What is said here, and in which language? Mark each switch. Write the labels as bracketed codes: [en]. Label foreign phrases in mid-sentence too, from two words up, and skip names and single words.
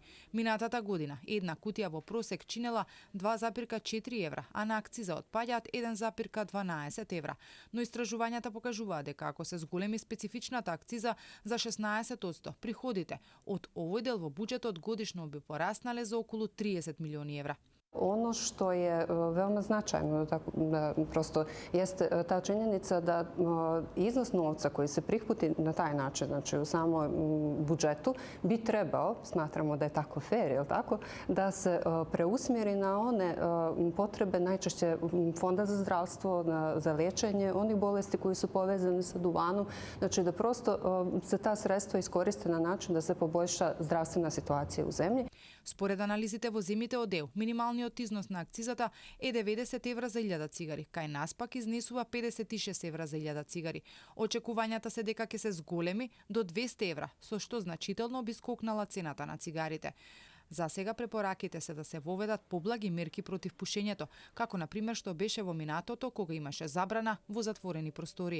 [mk] Минатата година една кутија во просек чинела 2,4 евра, а на акциза отпаѓаат 1,12 евра. Но истражувањата покажуваат дека ако се зголеми специфичната акциза за 16%, приходите од овој дел во буџетот годишно би пораснале за околу 30 милиони евра. [sr] Ono što je veoma značajno prosto jeste ta činjenica da iznos novca koji se prikupi na taj način, znači u samom budžetu, bi trebao, smatramo da je tako fair, je li tako, da se preusmjeri na one potrebe najčešće Fonda za zdravstvo, za lečenje onih bolesti koji su povezani sa duvanom, znači da prosto se ta sredstva iskoriste na način da se poboljša zdravstvena situacija u zemlji. [mk] Според анализите во земјите од ЕУ, минималниот износ на акцизата е 90 евра за 1000 цигари, кај нас пак изнесува 56 евра за 1000 цигари. Очекувањата се дека ќе се зголеми до 200 евра, со што значително би скокнала цената на цигарите. За сега препораките се да се воведат поблаги мерки против пушењето, како на пример што беше во минатото кога имаше забрана во затворени простори.